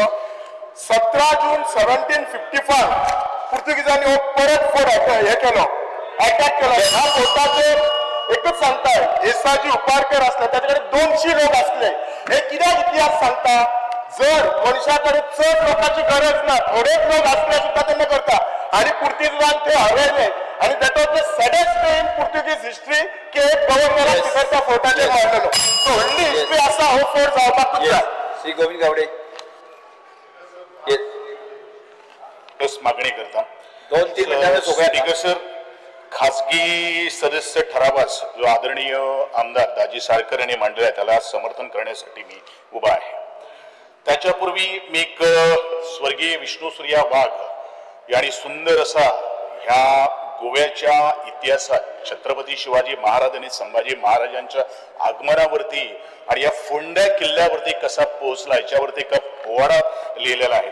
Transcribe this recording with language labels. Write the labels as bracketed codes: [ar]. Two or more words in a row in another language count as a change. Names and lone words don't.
[kok] 17 जून 1755 पुर्तुगीजांनी हो परत फोर्ट हे केलो, अटॅक केलो. ह्या फोर्टाचेर एकच सांगताय, येसाजी उपारकर असले, ताचे कडेन 200 लोक असले. हे कित्याक इतिहास सांगता, जर मनशाकडे चड लोकांची गरज ना, थोडेच लोक असले सुद्धा त्यांना करता. आणि पुर्तुगीजांनी ते हरवले आणि [en] that was the saddest day in Portuguese history [kok] की एक गव्हर्नरान तिकडच्या फोर्टाचेर मारलेलो. सो व्हडली हिस्ट्री आसा हो फोर्ट जावपाक जाय. श्री गोविंद गावडे मागणी करता 2-3 मिनिटांनी सर. [mr] खासगी सदस्य ठरावास जो आदरणीय आमदार दाजी साळकर यांनी मांडला आहे त्याला समर्थन करण्यासाठी मी उभा आहे. त्याच्यापूर्वी मी एक स्वर्गीय विष्णुसूर्या वाघ यांनी सुंदर असा ह्या गोव्याच्या इतिहासात छत्रपती शिवाजी महाराज आणि संभाजी महाराजांच्या आगमनावरती आणि या फोंड्या किल्ल्यावरती कसा पोहोचला याच्यावरती एक पोवाडा लिहिलेला आहे.